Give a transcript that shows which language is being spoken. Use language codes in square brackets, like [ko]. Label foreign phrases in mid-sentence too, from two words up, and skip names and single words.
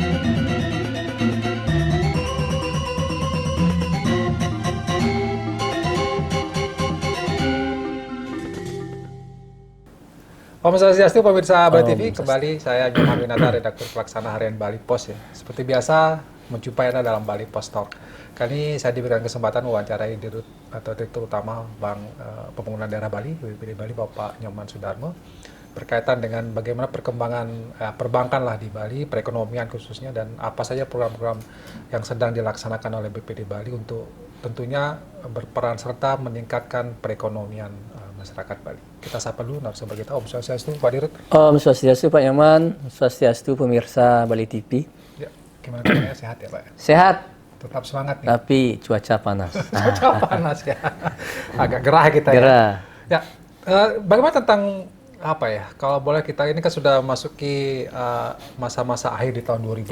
[id] Om Swastiastu, pemirsa Bali TV, kembali saya Nyoman Winata, redaktur pelaksana harian Bali Pos ya. Seperti biasa, menjumpai Anda dalam Bali Pos Talk. Kali ini saya diberikan kesempatan mewawancarai Dirut atau Direktur Utama Bank Pembangunan Daerah Bali, BPD Bali, Bapak Nyoman Sudarmo, berkaitan dengan bagaimana perkembangan perbankan lah di Bali, perekonomian khususnya, dan apa saja program-program yang sedang dilaksanakan oleh BPD Bali untuk tentunya berperan serta meningkatkan perekonomian masyarakat Bali. Kita sapa dulu narasumber kita, Om Swastiastu, Pak Dirut. Om Swastiastu, Pak Nyoman. Swastiastu, pemirsa Bali TV. Ya, gimana kabarnya? Sehat ya, Pak? Sehat. Tetap semangat nih. Tapi cuaca panas. Cuaca panas ya. Agak gerah kita Gerah. ya. Bagaimana tentang apa ya? Kalau boleh kita ini kan sudah masuki masa-masa akhir di tahun 2024.